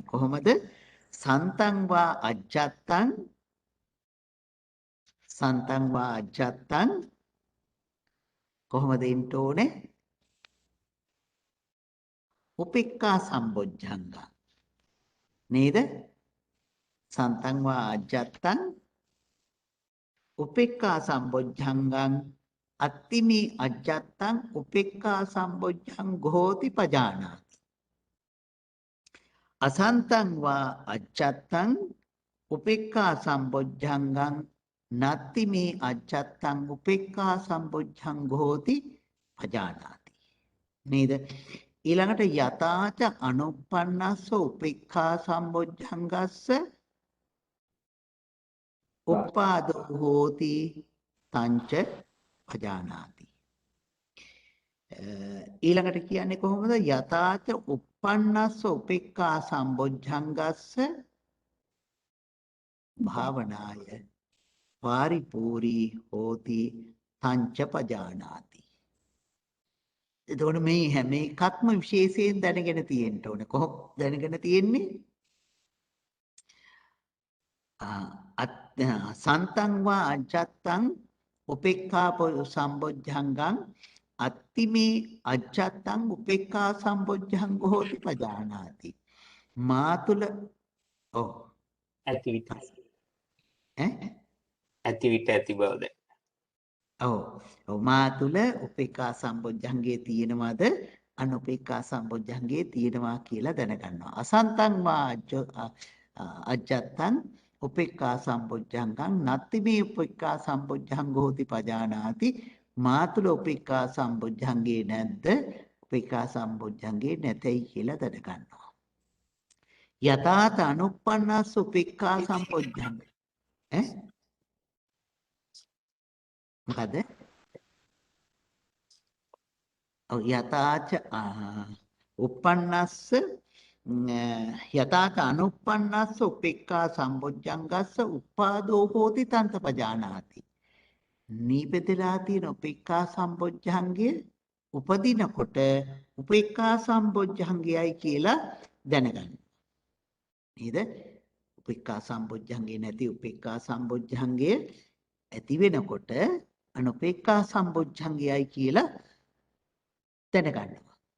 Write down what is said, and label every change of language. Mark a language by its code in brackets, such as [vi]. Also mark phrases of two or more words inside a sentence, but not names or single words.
[si] කොහොමද? [pi] සන්තං වා අජ්ජත්තං [si] කොහොමද ඉන්න ඕනේ? [pi] උපේක්ඛා සම්බොජ්ජංග. [si] නේද? [pi] සන්තං වා අජ්ජත්තං උපේක්ඛා සම්බොජ්ජංගං අත්තිමි අජ්ජත්තං උපේක්ඛා සම්බොජ්ජං ගෝති පජානාති. අසන්තං වා අජ්ජත්තං උපේක්ඛා සම්බොජ්ජංගං නත්තිමි අජ්ජත්තං උපේක්ඛා සම්බොජ්ජං ගෝති පජානාති. [si] නේද? [pi] ඊළඟට යතාච අනුප්පන්නස්ස උපේක්ඛා සම්බොජ්ජංගස්ස උපාදෝ හෝති තංච පජානාති. [si] ඊළඟට කියන්නේ කොහොමද? [pi] යතාච අනුප්පන්නස්ස උපේක්ඛා සම්බොජ්ජංගස්ස භාවනාය පාරිපූරී හෝති තංච පජානාති. [si] එතකොට මේ හැම එකක්ම විශේෂයෙන් දැනගෙන තියෙන්න ඕනේ. කොහොම දැනගෙන තියෙන්නේ? [pi] සන්තං වා අජ්ජත්තං උපේක්ඛා සම්බොජ්ජංගං අත්තිමේ අජ්ජත්තං උපේක්ඛා සම්බොජ්ජංගෝ හෝති පජානාති. [si] මාතුල ඔව් ඇති විට ඈ ඇති විට ඇති බවද ඔව් මා තුල උපේක්ඛා සම්බොජ්ජංගේ තියෙනවද අනුපේක්ඛා සම්බොජ්ජංගේ තියෙනවා කියලා දැනගන්නවා. [pi] අසන්තං වා අජ්ජත්තං උපේක්ඛා සම්බොජ්ජංගං නත්ති මේ උපේක්ඛා සම්බොජ්ජංගෝ හෝති පජානාති. [si] මා තුල උපේක්ඛා සම්බොජ්ජංගේ නැද්ද? උපේක්ඛා සම්බොජ්ජංගේ නැතයි කියලා දැනගන්නවා. [pi] යතාත අනුප්පන්නස්ස උපේක්ඛා සම්බොජ්ජංග [si] ඈ මොකද? [pi] ඔව් යතාච උප්පන්නස්ස යතාත අනුප්පන්නස්ස උපේක්ඛා සම්බොජ්ජංගස්ස උපාදෝ හෝති තන්ත පජානාති. [si] නීපෙදලා තියෙන උපේක්ඛා සම්බොජ්ජංගය උපදිනකොට උපේක්ඛා සම්බොජ්ජංගයයි කියලා දැනගන්න. නේද? උපේක්ඛා සම්බොජ්ජංගේ නැති උපේක්ඛා සම්බොජ්ජංගය ඇති වෙනකොට අනුපේක්ඛා සම්බොජ්ජංගයයි කියලා දැනගන්නවා.